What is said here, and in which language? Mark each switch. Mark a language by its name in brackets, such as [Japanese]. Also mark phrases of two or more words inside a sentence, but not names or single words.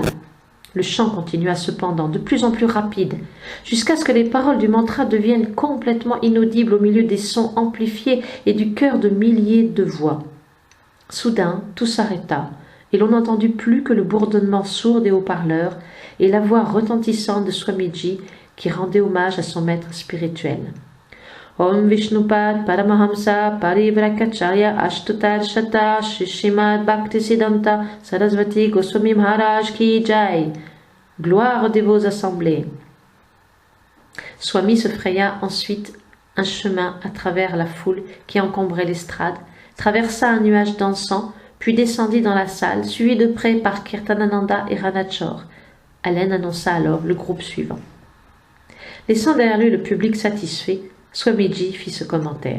[French] Le chant continua cependant, de plus en plus rapide, jusqu'à ce que les paroles du mantra deviennent complètement inaudibles au milieu des sons amplifiés et du chœur de milliers de voix. Soudain, tout s'arrêta, et l'on n'entendit plus que le bourdonnement sourd des haut-parleurs et la voix retentissante de Swamiji qui rendait hommage à son maître spirituel. [Sanskrit] ॐ विष्णुपाद परमहंस परिव्राजकाचार्य अष्टोत्तर शत श्रीश्रीमद् भक्तिसिद्धान्त सरस्वती गोस्वामी महाराज की जय. [French] Gloire aux dévots assemblés. Swami se fraya ensuite un chemin à travers la foule qui encombrait l'estrade, traversa un nuage d'encens, puis descendit dans la salle, suivi de près par Kirtanananda et Ranachor. Allen annonça alors le groupe suivant. Laissant derrière lui le public satisfait, Swamiji fit ce commentaire.